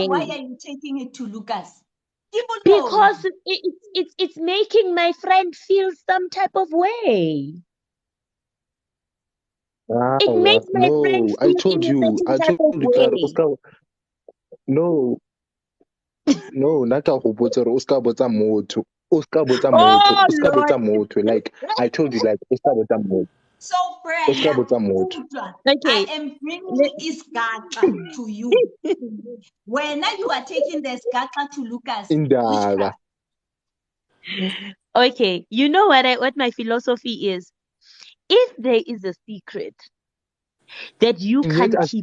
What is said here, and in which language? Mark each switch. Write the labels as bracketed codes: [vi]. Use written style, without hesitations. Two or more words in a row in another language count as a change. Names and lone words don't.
[en] Why are you taking it to Lucas? Because it's making my friend feel some type of way. It makes my friend feel I told you, no, [tn] naka go botsa re o ska botsa motho. [en] Like I told you, like [tn] o ska botsa motho. [en] So, Brenda, I am bringing Isgata to you. When you are taking the Isgata to Lucas, witchcraft. Okay, you know what my philosophy is? If there is a secret that you can keep,